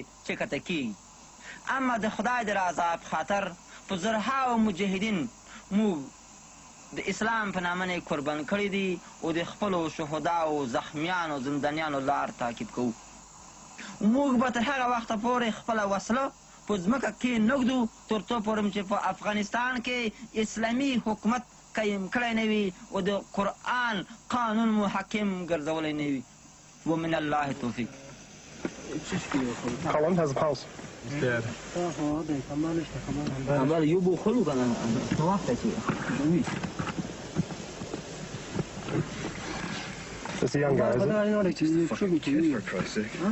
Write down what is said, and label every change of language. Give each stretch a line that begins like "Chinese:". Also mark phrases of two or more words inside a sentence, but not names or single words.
Pashto: چې کته کېږي اما د خدای د رضا په خاطر په زرهاو مجاهدین موږ د اسلام په نامه نه قربان کړي دي او د خپلو شهداو زخمیانو زندانیانو لار تعقیب کوو موږ به تر هغه وخته پورې خپله وسله په ځمکه کې نږدو تر څو پورې چې په افغانستان کې اسلامي حکومت قایم کړی نه وي او د قرآن قانون محکم ګرځولی نه وي ومن الله توفیق
English: How long has the pulse? He's dead. اول یو بخلو کنن وقت چی It's a young guy, isn't it? Fucking kid, for Christ's sake.